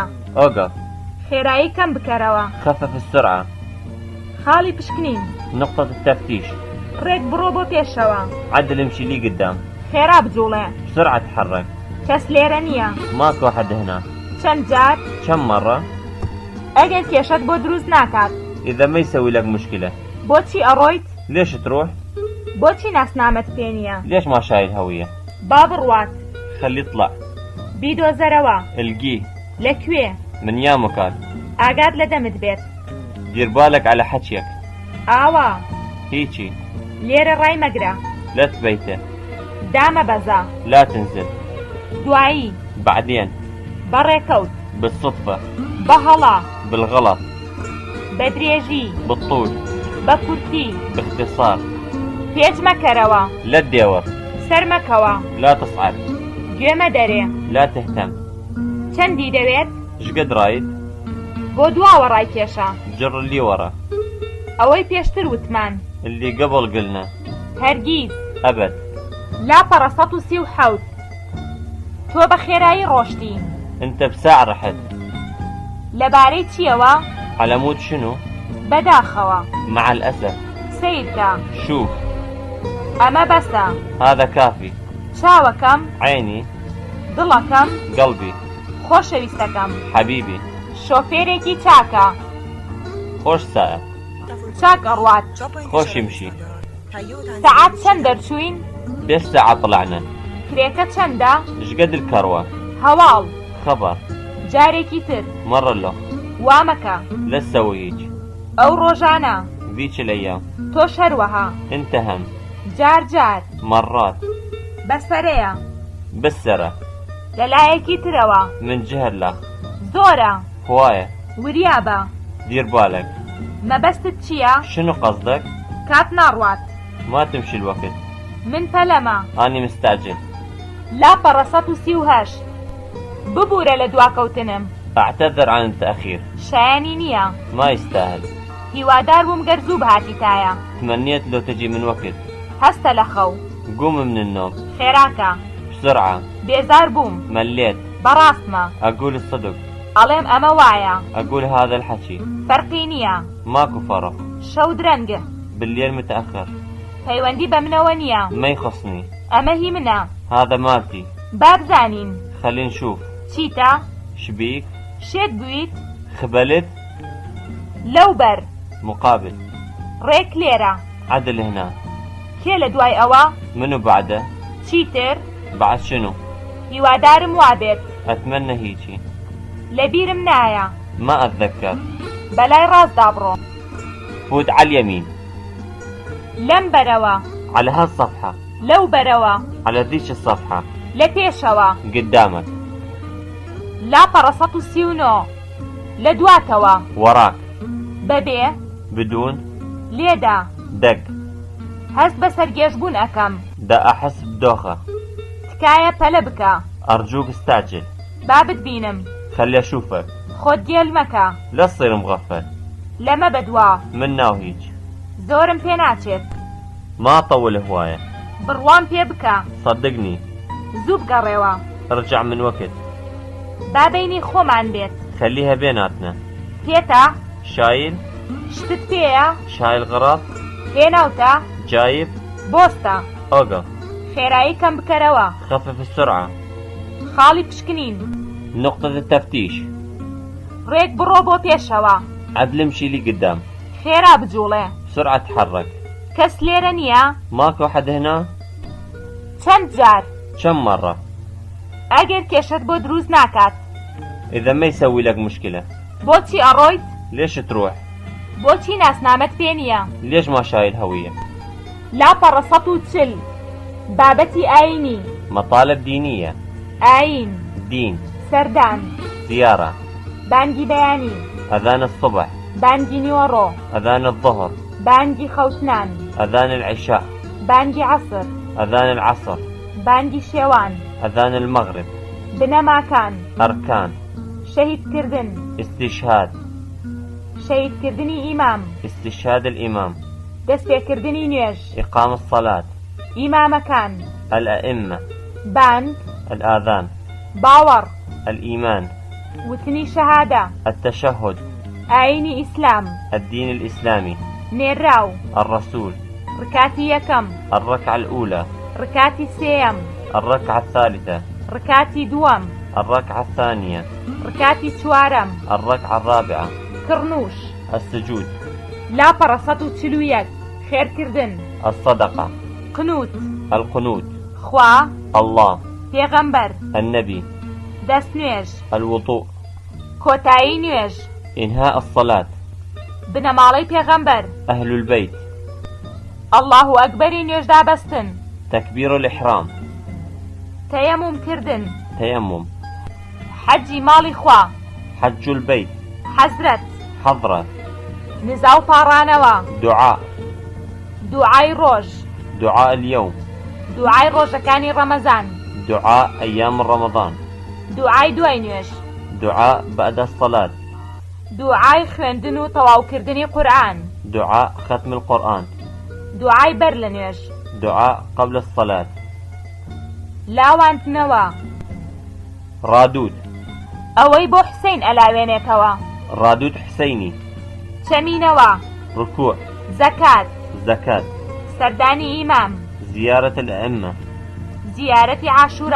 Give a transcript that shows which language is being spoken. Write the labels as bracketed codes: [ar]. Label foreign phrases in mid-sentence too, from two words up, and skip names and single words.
[ar] أوقف. [ckb] خێرایی کەم بکەرەوە. [ar] خفف السرعة. [ckb] خاڵی پشکنین. [ar] نقطة التفتيش. [ckb] ڕێک بڕۆ بۆ پێشەوە. [ar] عدل امشي لي قدام. [ckb] خێرا بجوڵێ. [ar] بسرعة تحرك. [ckb] کەس لێرە نییە. [ar] ماكو أحد هنا. [ckb] چەند جار؟ [ar] كم مرة؟ [ckb] ئەگەر کێشت بۆ دروست ناکات. [ar] إذا ما يسوي لك مشكلة. [ckb] بۆچی ئەڕۆیت؟ [ar] ليش تروح؟ [ckb] بۆچی ناسنامەت پێ نییە؟ [ar] ليش ما شايل هوية؟ [ckb] با بڕوات. [ar] خليه يطلع. [ckb] بیدۆزەرەوە. [ar] القيه. [ckb] لەکوێ؟ [ar] من يا مكان. [ckb] ئاگات لە دەمت بێت. [ar] دير بالك على حكيك. [ckb] ئاوا. [ar] هيجي. [ckb] لێرە ڕای مەگرە. [ar] لا تبيته. [ckb] دامە بەزا. [ar] لا تنزل. [ckb] دوایی. [ar] بعدين. [ckb] بەڕێکەوت. [ar] بالصدفة. [ckb] بەهەڵا. [ar] بالغلط. [ckb] بەدرێژی. [ar] بالطول. [ckb] بە کورتی. [ar] باختصار. [ckb] پێچ مەکەرەوە. [ar] لا تداور. [ckb] سەر مەکەوە. [ar] لا تصعد. [ckb] گوێمە دەرێ. [ar] لا تهتم. [ckb] چەندی دەوێت؟ [ar] شقد رايد؟ [ckb] بۆ دواوە ڕای کێشە. [ar] جر اللي ورا. [ckb] ئەوەی پێشتر وتمان. [ar] اللي قبل قلنا. [ckb] هەرگیز. [ar] أبد. [ckb] لاپەڕە 137. تۆ بە خێرایی ڕۆشتی. [ar] انت بساعة رحت. [ckb] لەبارەی چیەوە؟ [ar] على مود شنو؟ [ckb] بەداخەوە. [ar] مع الأسف. [ckb] سیرکە. [ar] شوف. [ckb] ئەمە بەسە. [ar] هذا كافي. [ckb] چاوەکەم. [ar] عيني. [ckb] دڵەکەم. [ar] قلبي. [ckb] خۆشەویستەکەم. [ar] حبيبي. [ckb] شۆفێرێکی چاکە. [ar] خوش سائق. [ckb] چاک ئەڕوات. [ar] خوش يمشي. [ckb] سەعات چەند دەرچووین؟ [ar] بيش ساعة طلعنا؟ [ckb] کرێکە چەندە؟ [ar] شقد الكروة؟ [ckb] هەواڵ. [ar] خبر. [ckb] جارێکی تر. [ar] مرة له. [ckb] وامەکە. [ar] لا تسوي هيج. [ckb] ئەو ڕۆژانە. [ar] ذيك الأيام. [ckb] تۆش هەروەها. [ar] انت هم. [ckb] جار جار. [ar] مرات. [ckb] بەسەرەیە. [ar] بالسرة. [ckb] لەلایەکی ترەوە. [ar] من جهة لا. [ckb] زۆرە. [ar] هواية. [ckb] وریابە. [ar] دير بالك. [ckb] مەبەستت چییە؟ [ar] شنو قصدك؟ [ckb] کات ناڕوات. [ar] ما تمشي الوقت. [ckb] من پەلەمە. [ar] أنا مستعجل. [ckb] لاپەڕە 138. ببوورە لە دواکەوتنم. [ar] أعتذر عن التأخير. [ckb] شایانی نییە. [ar] ما يستاهل. [ckb] هیوادار بووم گەرزوو بهاتیتایە. [ar] تمنيت لو تجي من وقت. [ckb] هەستە لە خەو. [ar] قوم من النوم. [ckb] خێراکە. [ar] بسرعة. [ckb] بێزار بووم. [ar] مليت. [ckb] بەڕاستمە. [ar] أقول الصدق. [ckb] ئەڵێم ئەمە وایە. [ar] أقول هذا الحكي. [ckb] فەرقی نییە. [ar] ماكو فرق. [ckb] شەو درەنگە. [ar] بالليل متأخر. [ckb] پەیوەندی بە منەوە نییە. [ar] ما يخصني. [ckb] ئەمە هی منە. [ar] هذا مالتي. [ckb] با بزانین. [ar] خلي نشوف. [ckb] چیتە؟ [ar] شبيك؟ [ckb] شێت بوویت؟ [ar] خبلت؟ [ckb] لەوبەر. [ar] مقابل. [ckb] ڕێک لێرە. [ar] عدل هنا. [ckb] کێ لە دوای ئەوە؟ [ar] منو بعده؟ [ckb] چیتر؟ [ar] بعد شنو؟ [ckb] هیوادارم وابێت. [ar] أتمنى هيجي. [ckb] لەبیرم نایە. [ar] ما أتذكر. [ckb] بەلای ڕاستدا بڕۆ. [ar] فوت على اليمين. [ckb] لەم بەرەوە. [ar] على هالصفحة. [ckb] لەو بەرەوە. [ar] على ذيك الصفحة. [ckb] لە پێشەوە. [ar] قدامك. [ckb] لاپەڕە 139. لە دواتەوە. [ar] وراك. [ckb] بەبێ [ar] بدون [ckb] لێدا [ar] دق [ckb] هەست بە سەرگێشبوون ئەەکەم [ar] دا أحس بدوخة [ckb] تکایە پەلە بکە [ar] أرجوك استعجل [ckb] با بتبینم [ar] خلي أشوفك [ckb] خۆت گێل مەکە [ar] لا تصير مغفل [ckb] لەمە بەدوا [ar] من ناو هيج [ckb] زۆرم پێ ناچێت [ar] ما طول هواية [ckb] بڕوام پێ بکە [ar] صدقني [ckb] زوو بگەڕێەوە [ar] ارجع من وقت [ckb] با بینی خۆمان بێت [ar] خليها بيناتنا [ckb] پێتە [ar] شايل [ckb] شتت پێیە [ar] شايل غراض [ckb] پێناوتە [ar] جايب [ckb] بۆستە [ar] أوقف [ckb] خێرایی کەم بکەرەوە [ar] خفف السرعة [ckb] خاڵی پشکنین [ar] نقطة التفتيش [ckb] ڕێک بڕۆ بۆ پێشەوە [ar] عدل امشي لي قدام [ckb] خێرا بجوڵێ [ar] بسرعة تحرك [ckb] کەس لێرە نییە [ar] ماكو حد هنا [ckb] چەند جار [ar] كم مرة [ckb] ئەگەر کێشت بۆ دروست ناکات [ar] إذا ما يسوي لك مشكلة [ckb] بۆچی ئەڕۆیت [ar] ليش تروح [ckb] بۆچی ناسنامەت پێ نییە [ar] ليش ما شايل هوية [ckb] لاپەڕە 140 بابەتی ئاینی [ar] مطالب دينية [ckb] ئاین [ar] دين [ckb] سەردان [ar] زيارة [ckb] بانگی بەیانی [ar] أذان الصبح [ckb] بانگی نیوەڕۆ [ar] أذان الظهر [ckb] بانگی خەوتنان [ar] أذان العشاء [ckb] بانگی عەسر [ar] أذان العصر [ckb] بانگی شێوان [ar] أذان المغرب [ckb] بنەماکان [ar] أركان [ckb] شەهیدکردن [ar] استشهاد [ckb] شەهیدکردنی ئیمام [ar] استشهاد الإمام [ckb] دەستپێکردنی نوێژ [ar] إقام الصلاة [ckb] ئیمامەکان [ar] الأئمة [ckb] بانگ [ar] الآذان [ckb] باوەڕ [ar] الإيمان [ckb] وتنی شەهادە [ar] التشهد [ckb] ئاینی ئیسلام [ar] الدين الإسلامي [ckb] نێراو [ar] الرسول [ckb] ڕکاتی یەکەم [ar] الركعة الأولى [ckb] ڕکاتی سێیەم [ar] الركعة الثالثة [ckb] ڕکاتی دووەم [ar] الركعة الثانية [ckb] ڕکاتی چوارەم [ar] الركعة الرابعة [ckb] کڕنوش [ar] السجود [ckb] لاپەڕە 141 خێرکردن [ar] الصدقة [ckb] قنوت [ar] القنوت [ckb] خوا [ar] الله [ckb] پێغەمبەر [ar] النبي [ckb] دەست نوێژ [ar] الوضوء [ckb] کۆتایی نوێژ [ar] إنهاء الصلاة [ckb] بنەماڵەی پێغەمبەر [ar] أهل البيت [ckb] الله ئەکبەری نوێژدا بەستن [ar] تكبير الإحرام [ckb] تەیەموم کردن [ar] تيمم [ckb] حەجی ماڵی خوا [ar] حج البيت [ckb] حەزرەت [ar] حضرة [ckb] نزا و پاڕانەوە [ar] دعاء [ckb] دوعای ڕۆژ [ar] دعاء اليوم [ckb] دوعای ڕۆژەکانی ڕەمەزان [ar] دعاء أيام رمضان [ckb] دوعای دوای نوێژ [ar] دعاء بعد الصلاة [ckb] دوعای خوێندن و تەواوکردنی قورئان [ar] دعاء ختم القرآن [ckb] دوعای بەر لە نوێژ [ar] دعاء قبل الصلاة [ckb] لاوانتنەوە [ar] رادود [ckb] ئەوەی بۆ حسەین ئەلاوێنێتەوە [ar] رادود حسيني [ckb] چەمینەوە [ar] ركوع [ckb] زەکات [ar] زكاة [ckb] سەردانی ئیمام [ar] زيارة الأئمة [ckb] زیارەتی عاشورا